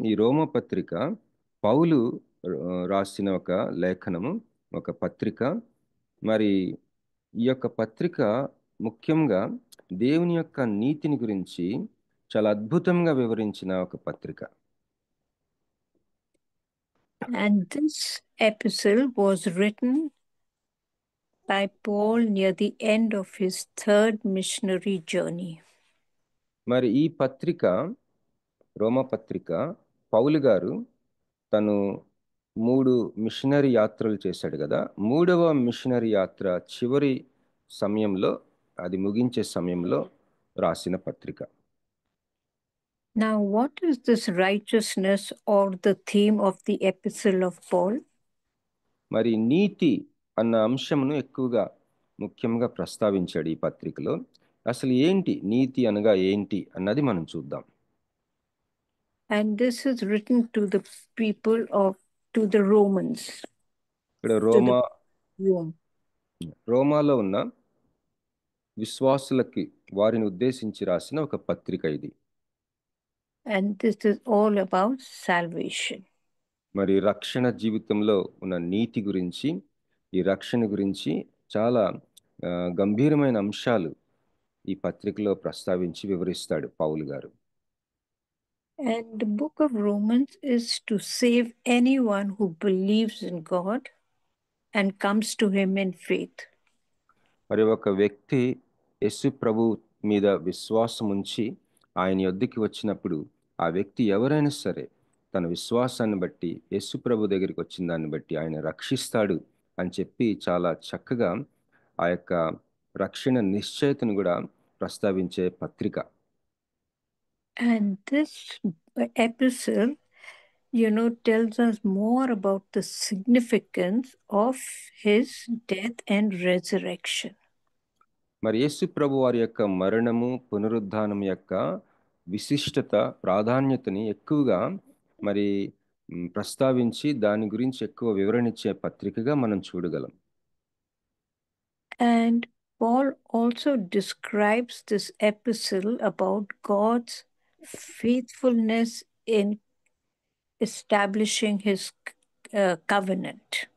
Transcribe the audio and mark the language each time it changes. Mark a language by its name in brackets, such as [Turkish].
[Telugu] ఈ రోమపత్రిక పౌలు రాసిన ఒక లేఖనము, ఒక పత్రిక. మరి ఈ యొక్క పత్రిక ముఖ్యంగా దేవుని యొక్క నీతిని గురించి చాలా అద్భుతంగా వివరించిన ఒక పత్రిక. [English] And this epistle was written by Paul near the end of his third missionary journey. [Telugu] మరి ఈ పత్రిక, రోమపత్రిక, పౌలు గారు తను 3 మిషనరీ యాత్రలు చేశాడు కదా. 3వ మిషనరీ యాత్ర చివరి సమయంలో, అది ముగించే సమయంలో రాసిన పత్రిక. [English] Now, what is this righteousness or the theme of the epistle of Paul? [Telugu] మరి నీతి అన్న అంశమును ఎక్కువగా ముఖ్యంగా ప్రస్తావించాడు ఈ పత్రికలో. అసలు ఏంటి నీతి అనగా ఏంటి అన్నది మనం చూద్దాం. [English] And this is written to the people to the Romans. [Telugu] ఇక్కడ రోమాలో ఉన్న విశ్వాసులకి వారిని ఉద్దేశించి రాసిన ఒక పత్రిక ఇది. [English] And this is all about salvation. [Telugu] మరి రక్షణ జీవితంలో ఉన్న నీతి గురించి, ఈ రక్షణ గురించి చాలా గంభీరమైన అంశాలు ఈ పత్రికలో ప్రస్తావించి వివరిస్తాడు పౌలు గారు. [English] And the book of Romans is to save anyone who believes in God and comes to him in faith. [Telugu] మరి ఒక వ్యక్తి యేసు ప్రభు మీద విశ్వాసం ఉంచి ఆయన యొద్దకి వచ్చినప్పుడు ఆ వ్యక్తి ఎవరైనా సరే తన విశ్వాసాన్ని బట్టి యేసు ప్రభు దగ్గరికి వచ్చిన దాన్ని బట్టి ఆయన రక్షిస్తాడు అని చెప్పి చాలా చక్కగా ఆ యొక్క రక్షణ నిశ్చయతను కూడా ప్రస్తావించే పత్రిక. [English] And this epistle, tells us more about the significance of his death and resurrection. [Telugu] మరి యేసు ప్రభు వారి యొక్క మరణము పునరుద్ధానం యొక్క విశిష్టత ప్రాధాన్యతని ఎక్కువగా మరి ప్రస్తావించి దాని గురించి ఎక్కువ వివరణించే పత్రికగా మనం చూడగలం. [English] And Paul also describes this epistle about God's faithfulness in establishing his covenant.